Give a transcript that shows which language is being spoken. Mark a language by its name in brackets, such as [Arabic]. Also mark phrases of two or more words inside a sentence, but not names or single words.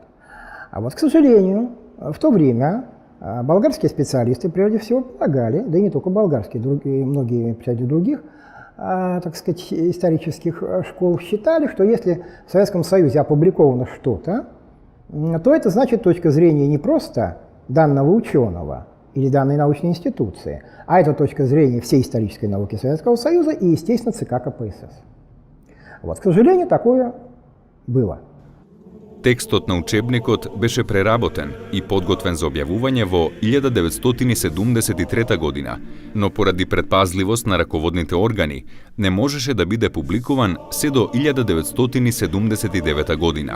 [Russian] К сожалению, в то время болгарские специалисты прежде всего полагали, да и не только болгарские, многие представители других, исторических школ считали, что если в Советском Союзе опубликовано что-то, то это значит точка зрения не просто данного ученого или данной научной институции, а это точка зрения всей исторической науки Советского Союза и, естественно, ЦК КПСС. К сожалению, такое было. [Macedonian] Текстот на учебникот беше преработен и подготвен за објавување во 1973 година, но поради предпазливост на раководните органи не можеше да биде публикуван се до 1979 година.